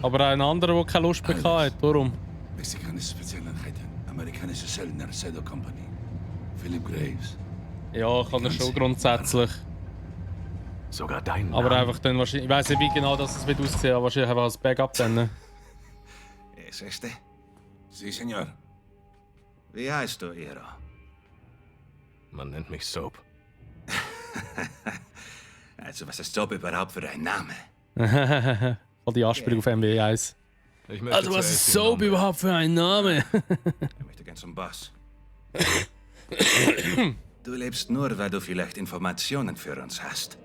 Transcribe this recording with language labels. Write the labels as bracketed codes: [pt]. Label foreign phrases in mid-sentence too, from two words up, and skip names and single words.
[de] Aber ein anderer, der keine Lust mehr Alles. hat, darum. Mexikanische Spezialeinheiten, amerikanische Söldner, Shadow Company. Philip Graves. Ja, kann er schon grundsätzlich. Sogar deinen Aber Namen. einfach dann wahrscheinlich. Ich weiß nicht, wie genau das wird aussehen, aber wahrscheinlich einfach als Backup dann. Ne? [es] ¿Es este? Sí, señor. [de] Wie heißt du, Ero? Man nennt mich Soap. Also, was ist Soap überhaupt für ein Name? Voll die Anspielung auf MW 1. Ich möchte Also, was zuerst ist Sin Soap Nombre. überhaupt für ein Name? Ich möchte gern zum Boss. Du lebst nur, weil du vielleicht Informationen für uns hast.